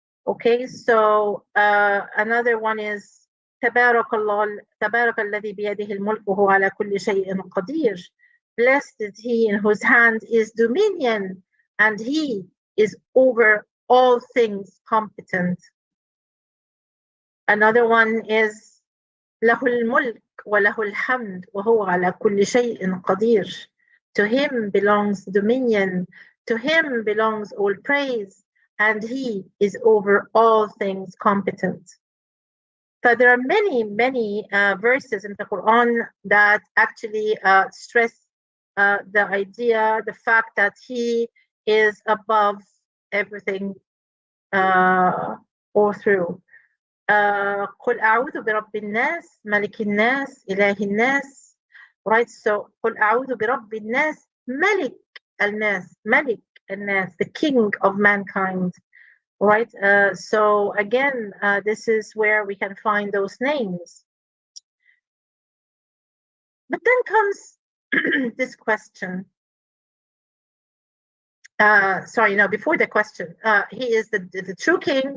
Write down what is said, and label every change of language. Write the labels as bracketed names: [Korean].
[English] Okay, so another one is [Arabic] تبارك الذي بيده الملك وهو على كل شيء قدير. [English] Blessed is he in whose hand is dominion, and he is over all things competent. Another one is [Arabic] له الملك وله الحمد وهو على كل شيء قدير. [English] To him belongs dominion, to him belongs all praise, and he is over all things competent. So there are many verses in the Quran that actually stress the idea, the fact that he is above everything all through. [Arabic] قل أعوذ برب الناس ملك الناس إله الناس. [English] Right, so [Arabic] قل أعوذ برب الناس ملك الناس, ملك الناس, [English] the king of mankind. Right, so again, this is where we can find those names. But then comes this question. Before the question, he is the true king.